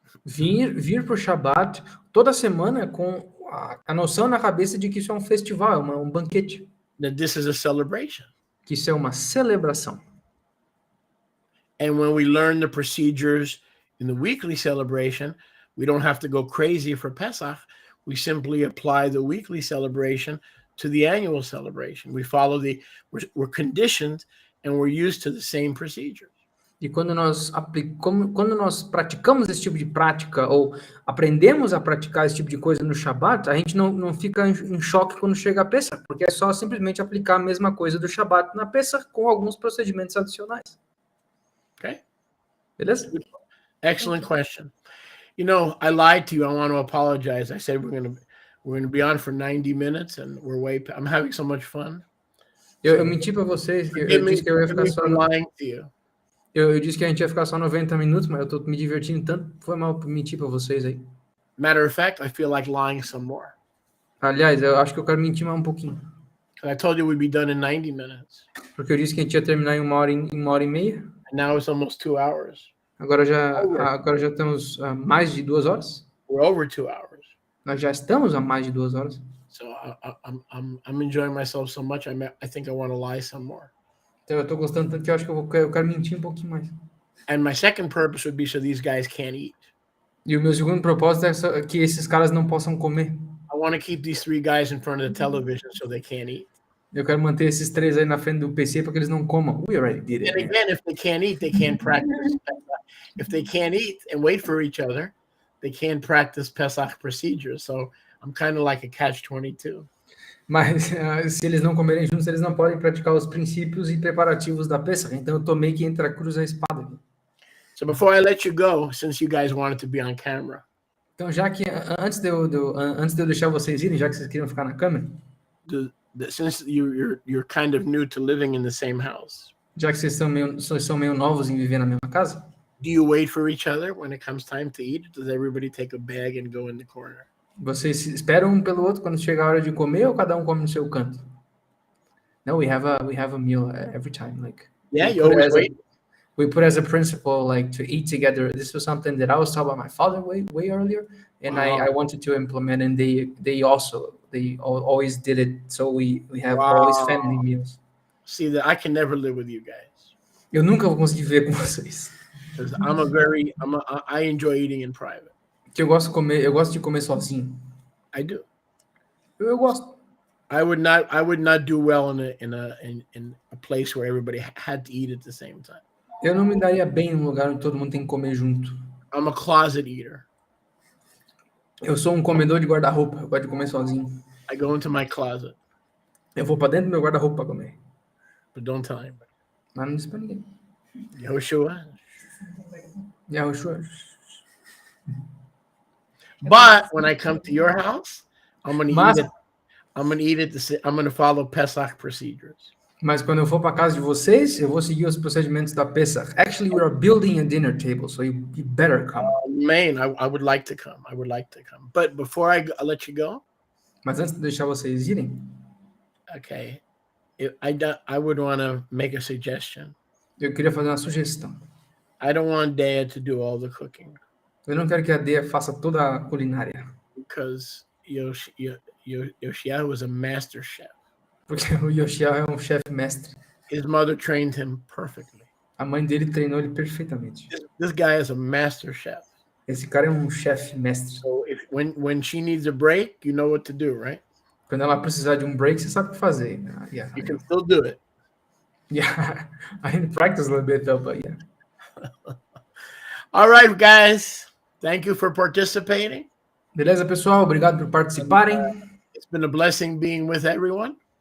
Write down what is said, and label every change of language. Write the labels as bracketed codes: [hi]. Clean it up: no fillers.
[pt] Vir para o Shabat toda semana com a noção na cabeça de que isso é um festival, um banquete, [en] That this is a celebration. [pt] que isso é uma celebração. [en] And when we learn the procedures in the weekly celebration, we don't have to go crazy for Pesach. We simply apply the weekly celebration to the annual celebration. We follow we're conditioned and we're used to the same procedures. [pt] E quando nós praticamos esse tipo de prática, ou aprendemos a praticar esse tipo de coisa no Shabat, a gente não fica em choque quando chega a Pesach, porque é só simplesmente aplicar a mesma coisa do Shabat na Pesach com alguns procedimentos adicionais. [en] Okay? [pt] Beleza? [en] Excellent question. You know, I lied to you. I want to apologize. I said we're going to be on for 90 minutes and I'm having so much fun. [pt] Eu menti para vocês, eu disse que eu ia ficar só [en] lying to you. [pt] Eu disse que a gente ia ficar só 90 minutos, mas eu tô me divertindo tanto, foi mal mentir para vocês aí. [en] Matter of fact, I feel like lying some more. [pt] Aliás, eu acho que eu quero mentir mais um pouquinho. [en] I told you we'd be done in 90 minutes. [pt] Porque eu disse que a gente ia terminar em uma hora e meia. [en] And now it's almost 2 hours. [pt] Agora já temos mais de 2 horas. [en] We're over 2 hours. [pt] Nós já estamos a mais de 2 horas. [en] So I'm enjoying myself so much. I think I want to lie some more. [pt] Então eu tô gostando tanto que eu acho que eu quero mentir um pouquinho mais. [en] And my second purpose would be so these guys can't eat. [pt] E o meu segundo propósito é que esses caras não possam comer. [en] I want to keep these 3 guys in front of the television so they can't eat. [pt] Eu quero manter esses 3 aí na frente do PC para que eles não comam. [en] We already did it. And again, if they can't eat, they can't practice. If they can't eat and wait for each other, they can't practice Pesach procedures. So I'm kind of like a catch-22. [pt] Mas se eles não comerem juntos, eles não podem praticar os princípios e preparativos da Pesach. Então eu tô meio que entre a cruz e a espada. [en] So before I let you go, since you guys wanted to be on camera. [pt] Então já que antes de eu deixar vocês irem, já que vocês queriam ficar na câmera, [en] Since you're kind of new to living in the same house. [pt] Já que vocês são meio novos em viver na mesma casa, [en] do you wait for each other when it comes time to eat? Does everybody take a bag and go in the corner? [pt] Vocês esperam um pelo outro quando chega a hora de comer ou cada um come no seu canto? [en] No, we have a meal every time. Like you always wait. We put as a principle like to eat together. This was something that I was taught by my father way earlier, and I wanted to implement. And they always did it. So we have always family meals. See that I can never live with you guys. [pt] Eu nunca vou conseguir viver com vocês. [en] Because I enjoy eating in private. [pt] Que eu gosto de comer sozinho. [en] I do. [pt] Eu gosto. [en] I would not do well in a place where everybody had to eat at the same time. [pt] Eu não me daria bem num lugar onde todo mundo tem que comer junto. [en] I'm a closet eater. [pt] Eu sou um comedor de guarda-roupa. Eu gosto de comer sozinho. [en] I go into my closet. [pt] Eu vou para dentro do meu guarda-roupa para comer. [en] But don't tell anybody. [pt] Mas não disse para ninguém. [en] Yehoshua. But when I come to your house, I'm gonna eat it. I'm gonna follow Pesach procedures. [pt] Mas quando eu for para casa de vocês, eu vou seguir os procedimentos da Pesach. [en] Actually, we are building a dinner table, so you better come. Man, I would like to come. But before I let you go, [pt] mas antes de deixar vocês irem, [en] okay, I would want to make a suggestion. [pt] Eu queria fazer uma sugestão. [en] I don't want Dea to do all the cooking. [pt] Eu não quero que a Dea faça toda a culinária. [en] Because Yoshia was a master chef. [pt] Porque o Yoshia é um chefe mestre. [en] His mother trained him perfectly. [pt] A mãe dele treinou ele perfeitamente. [en] This guy is a master chef. [pt] Esse cara é um chefe mestre. [en] So when she needs a break, you know what to do, right? [pt] Quando ela precisar de um break, você sabe o que fazer. [en] Yeah, you can still do it. Yeah, I didn't practice a little bit though, but yeah. All right, guys. Thank you for participating. [pt] Beleza, pessoal? Obrigado por participarem. [en] It's been a blessing being with everyone.